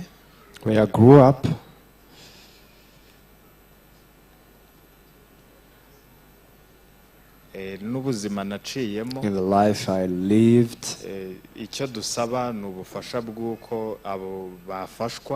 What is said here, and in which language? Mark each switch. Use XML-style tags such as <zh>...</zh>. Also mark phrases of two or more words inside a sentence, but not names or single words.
<en>Where I grew up,</en> <rw>n'ubuzima naciyemo,</rw> <en>in the life I lived,</en> <rw>icyo dusaba ni ubufasha bw'uko abo bafashwa.</rw>